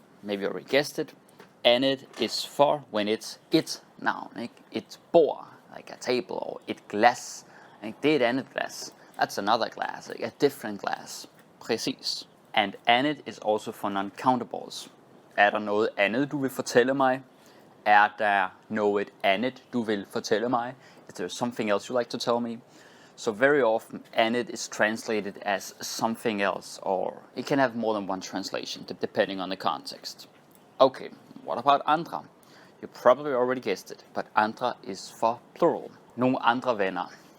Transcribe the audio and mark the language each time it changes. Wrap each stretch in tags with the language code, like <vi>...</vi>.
<en>Maybe you already guessed it. Andet is for when it's et noun.</en> <da>Ikke? Et bord,</da> <en>like a table, or</en> <da>et glas. Ikke? Det er et andet glas.</da> <en>That's another glass, like a different glass. Præcis. And andet is also for non-countables.</en> <da>Er der noget andet, du vil fortælle mig? Er der noget andet, du vil fortælle mig?</da> <en>Is there something else you'd like to tell me? So very often, andet is translated as something else, or it can have more than one translation, depending on the context. Okay, what about andra? You probably already guessed it, but andra is for plural.</en> <da>Nogle andre venner.</da>